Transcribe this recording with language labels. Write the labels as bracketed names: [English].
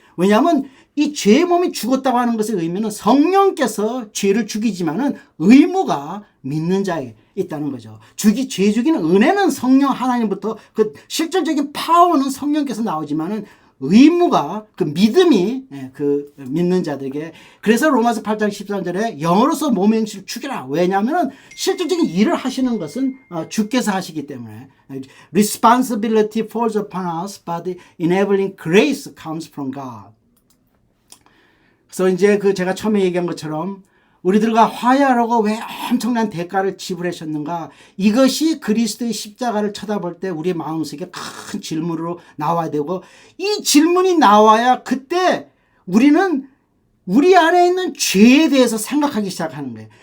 [Korean] 왜냐하면 이 죄의 몸이 죽었다고 하는 것의 의미는 성령께서 죄를 죽이지만은 의무가 믿는 자에게 있다는 거죠. 죄 죽이는 은혜는 성령 하나님부터 그 실질적인 파워는 성령께서 나오지만은 의무가 그 믿음이 그 믿는 자들에게 그래서 로마서 8장 13절에 영으로서 몸의 행실을 죽이라. 왜냐하면 실질적인 일을 하시는 것은 주께서 하시기 때문에 [English] responsibility falls upon us but enabling grace comes from God. [Korean] 그래서 이제 제가 처음에 얘기한 것처럼 우리들과 화해하라고 왜 엄청난 대가를 지불하셨는가? 이것이 그리스도의 십자가를 쳐다볼 때 우리의 마음속에 큰 질문으로 나와야 되고 이 질문이 나와야 그때 우리는 우리 안에 있는 죄에 대해서 생각하기 시작하는 거예요.